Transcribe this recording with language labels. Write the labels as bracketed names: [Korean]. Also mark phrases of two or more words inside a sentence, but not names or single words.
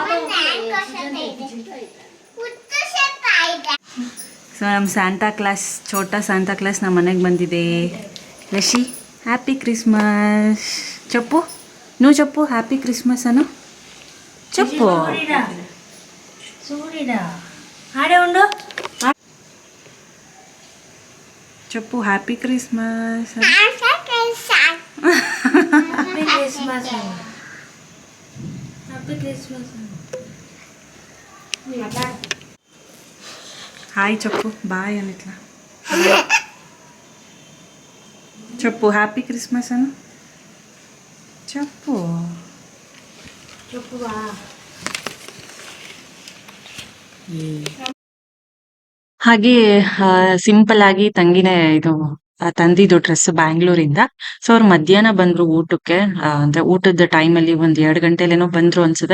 [Kannada] ಸೊ ನಮ್ಮ ಸ್ಯಾಂಟಾ ಕ್ಲಾಸ್, ಛೋಟಾ ಸ್ಯಾಂಟಾ ಕ್ಲಾಸ್ ನಮ್ಮ ಮನೆಗೆ ಬಂದಿದೆ. [English] ಲಶಿ, happy christmas చెప్పు. [Telugu] నువ్వు చెప్పు [English] happy christmas [Telugu] అను చెప్పు. [English] చెప్పు happy christmas. [Telugu] హాయ్ చెప్పు, బాయ్ అని ఇట్లా చెప్పు. [English] happy christmas [Telugu] అను చెప్పు. [Kannada] ಹಾಗೆ ಸಿಂಪಲ್ ಆಗಿ ತಂಗಿನೇ ಇದು ತಂದಿದ್ದು ಡ್ರೆಸ್ ಬ್ಯಾಂಗ್ಳೂರಿಂದ. ಸೊ ಅವ್ರು ಮಧ್ಯಾಹ್ನ ಬಂದ್ರು ಊಟಕ್ಕೆ. ಅಂದ್ರೆ ಊಟದ ಟೈಮಲ್ಲಿ 1-2 ಗಂಟೆಲೇನೋ ಬಂದ್ರು ಅನ್ಸುತ್ತೆ.